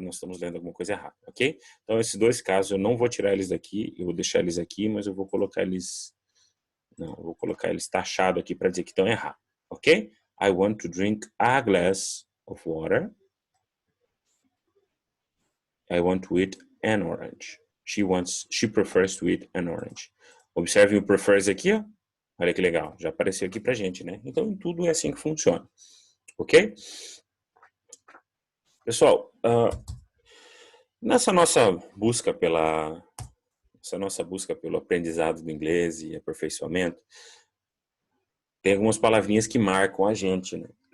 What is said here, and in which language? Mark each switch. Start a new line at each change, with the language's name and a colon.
Portuguese: Nós estamos lendo alguma coisa errada, ok? Então, esses dois casos, eu não vou tirar eles daqui. Eu vou deixar eles aqui, mas eu vou colocar eles... Não, eu vou colocar eles taxados aqui para dizer que estão errados, ok?
English: I want to drink a glass of water. I want to eat an orange. She prefers to eat an orange.
Portuguese: Observe o prefers aqui, ó. Olha que legal, já apareceu aqui pra gente, né? Então, tudo é assim que funciona, ok? Pessoal, nessa nossa busca pelo aprendizado do inglês e aperfeiçoamento, tem algumas palavrinhas que marcam a gente, né?